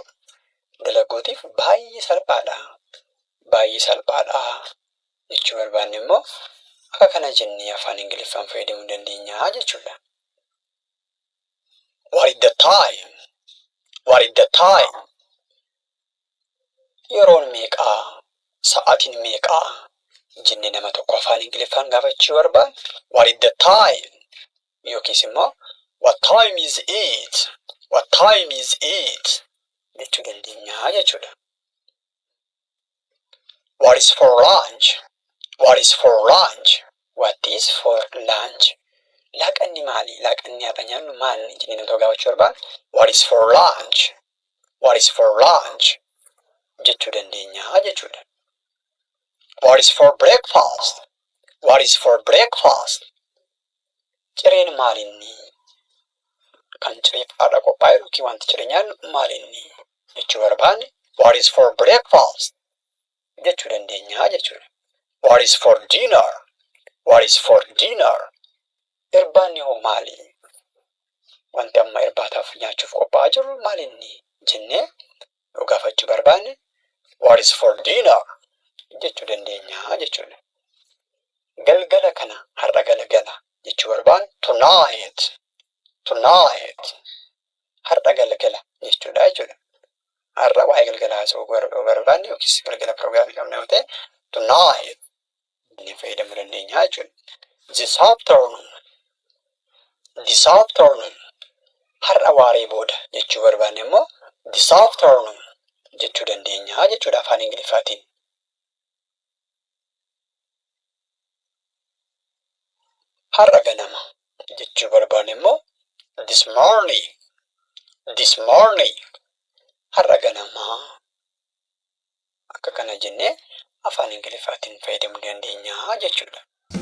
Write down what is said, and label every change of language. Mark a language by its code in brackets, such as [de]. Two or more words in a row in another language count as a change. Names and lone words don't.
[om] Dalaguutiif baay'ee salphaadha. Baay'ee salphaadha. Jechuu barbaanne immoo akka kana jennee afaan Ingiliffaan fayyadamuu dandeenya jechuudha. [en] What is the time? What is the time? [om] Yeroon meeqaa? Sa'aatiin meeqaa? Jennee nama tokko afaan Ingiliffaan gaafachuu barbaanne [en] what is the time? [om] Yookiis immoo [en] what time is it? What time is it? [om] Jechuu dandeenya jechuudha. [en] What is for lunch? What is for lunch? What is for lunch? [om] Laaqanni maali? Laaqanni har'a nyaannu maali? Jennee nama tokko gaafachuu barbaanne [en] what is for lunch? What is for lunch? [om] Jechuu dandeenya jechuudha. [en] What is for breakfast? What is for breakfast? [om] Cireen maalinni? Kan cireeffaadha qophaa'e yookiin wanti ciree nyaannu maalinni? Jechuu barbaanne [en] what is for breakfast? [om] Jechuu dandeenya jechuudha. [en] What is for dinner? What is for dinner? [om] Irbaanni hoo maali? Wanti amma irbaataaf nyaachuuf qophaa'aa jiru maalinni? Jennee yoo gaafachuu barbaanne [en] what is for dinner? [om] Jechuu dandeenya jechuudha. Galgala kana har'a galgala jechuu barbaanne tonight. Tonight. Har'a galgala jechuudha jechuudha. Har'a waa'ee galgalaa haasa'uu barbaanne yookiis galgala piroograamii qabna yoo ta'e tonight jennee fayyadamuu dandeenya jechuudha. [en] This afternoon. This afternoon. [om] Har'a waaree booda jechuu barbaanne immoo [en] this afternoon [om] jechuu dandeenya jechuudha afaan Ingiliffaatiin. Har'a ganama jechuu barbaanne immoo [en] this morning. This morning. [om] Har'a ganamaa. Akka kana jennee afaan Ingiliffaatiin fayyadamuu dandeenya jechuudha.